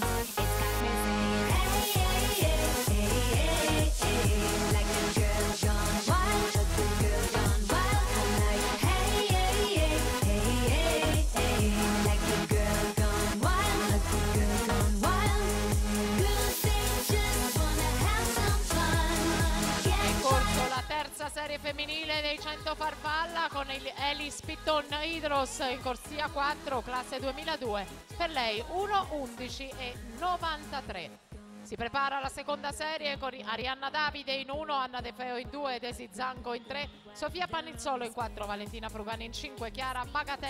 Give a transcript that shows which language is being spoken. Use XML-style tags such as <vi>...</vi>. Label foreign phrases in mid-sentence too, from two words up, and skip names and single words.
<en>It's got me singing, like a girl gone wild, like a girl gone wild. I'm like, like a girl gone wild, like a girl gone wild. Girls, they just wanna have some fun.</en> <it>È in corso la terza serie femminile dei 100 farfalla con il Elis Pitton Hydros in corsia 4, classe 2002. Per lei 1:11:93. Si prepara la seconda serie con Arianna Davide in 1, Anna De Feo in 2, Desi Zanco in 3, Sofia Panizzolo in 4, Valentina Frugani in 5, Chiara Bagatelli</it>